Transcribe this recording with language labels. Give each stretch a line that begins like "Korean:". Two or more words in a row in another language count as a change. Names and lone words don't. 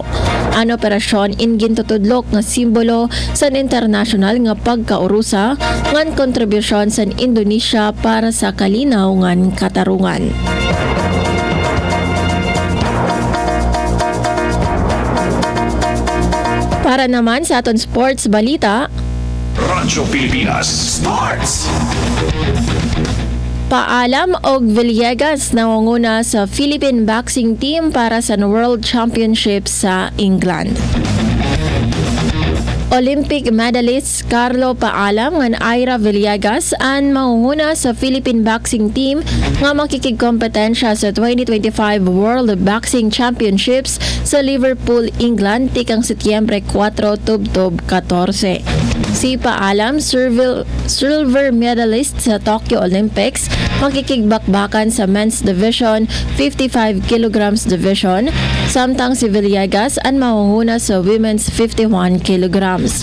Waray: Ang operasyon gintutudlok nga simbolo sa international nga pagkaurusa ngan kontribusyon sa Indonesia para sa kalinaw ngan katarungan. Para naman sa aton sports balita, Radyo Pilipinas Sports. Paalam og Villegas nangunguna sa Philippine boxing team para sa World Championship sa England.
English: Olympic medalist
Waray: Carlo Paalam ngan Ira Villegas ang mangunguna sa Philippine boxing team nga makikigkompetensya sa 2025 World Boxing Championships sa Liverpool, England tikang Setyembre 4 tubtob 14. Si Paalam,
English: silver medalist
Waray: sa Tokyo Olympics, makikigbakbakan sa
English: men's division 55 kilograms division,
Waray: samtang si Villegas ang mangunguna sa
English: women's 51 kilograms.